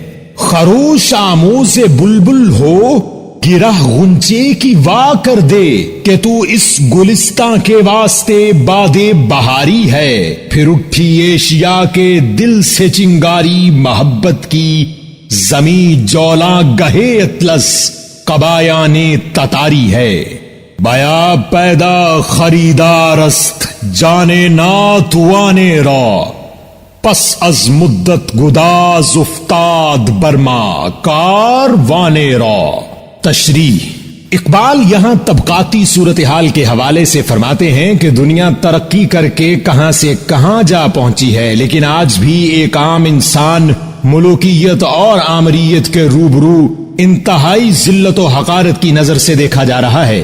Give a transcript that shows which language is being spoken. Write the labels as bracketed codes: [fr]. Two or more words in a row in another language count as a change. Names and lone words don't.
[ur] خروش آموز بلبل ہو، گرہ غنچے کی وا کر دے، کہ تو اس گلستان کے واسطے باد بہاری ہے۔ پھر اٹھی ایشیا کے دل سے چنگاری محبت کی، زمیں جولاں گہے اطلس قبایان تتاری ہے۔ [fa] بیا پیدا خریدار است جانے ناتوانے را، پس از مدت گداز افتاد برما کاروانے را۔ [ur] تشریح: اقبال یہاں طبقاتی صورتحال کے حوالے سے فرماتے ہیں کہ دنیا ترقی کر کے کہاں سے کہاں جا پہنچی ہے، لیکن آج بھی ایک عام انسان ملوکیت اور آمریت کے روبرو انتہائی ذلت و حقارت کی نظر سے دیکھا جا رہا ہے۔